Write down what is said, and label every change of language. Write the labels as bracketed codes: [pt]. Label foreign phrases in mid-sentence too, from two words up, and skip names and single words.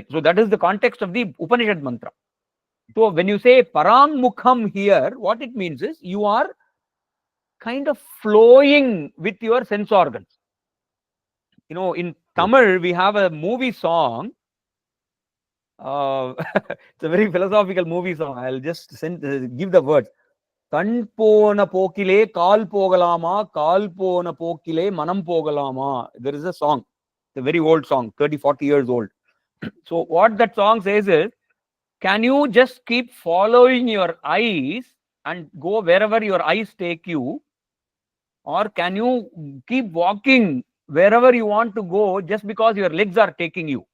[en] So that is the context of the Upanishad mantra. So when you say parangmukham here, what it means is you are kind of flowing with your sense organs. In Tamil we have a movie song. It's a very philosophical movie song. I'll just give the words. [ta] கண் போன போக்கிலே கால் போகலாமா, கால் போன போக்கிலே மனம் போகலாமா. [en] There is a song. It's a very old song, 30-40 years old. So what that song says is, can you just keep following your eyes and go wherever your eyes take you, or can you keep walking wherever you want to go just because your legs are taking you?